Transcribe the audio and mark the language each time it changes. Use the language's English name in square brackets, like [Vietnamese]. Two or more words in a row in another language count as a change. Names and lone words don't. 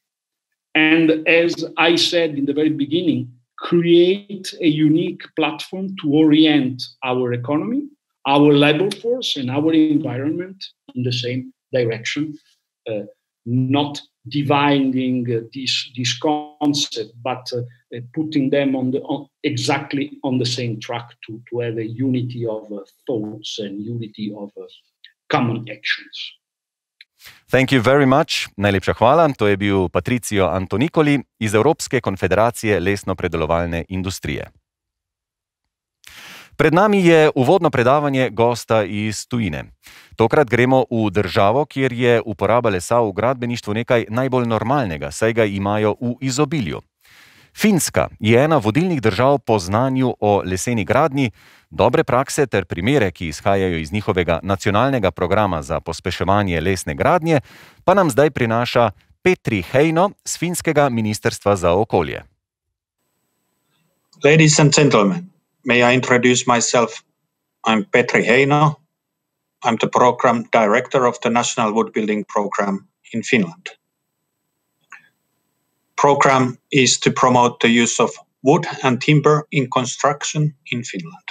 [English] And as I said in the very beginning, create a unique platform to orient our economy, our labor force, and our environment in the same direction, not dividing this concept, but putting them exactly on the same track to have a unity of thoughts and unity of common actions. Thank you very much. [Slovenian] Najlepša hvala. To je bil Patricio Antonicoli iz Evropske konfederacije lesno-predelovalne industrije. Pred nami je uvodno predavanje gosta iz tujine. Tokrat gremo v državo, kjer je uporaba lesa v gradbeništvu nekaj najbolj normalnega, saj ga imajo v izobilju. Finska je ena vodilnih držav po znanju o leseni gradnji, dobre prakse ter primere, ki izhajajo iz njihovega nacionalnega programa za pospeševanje lesne gradnje, pa nam zdaj prinaša Petri Heino z finskega ministrstva za okolje. [English] Ladies and gentlemen, may I introduce myself? I'm Petri Heino. I'm the program director of the National Wood Building Program in Finland. Program is to promote the use of wood and timber in construction in Finland.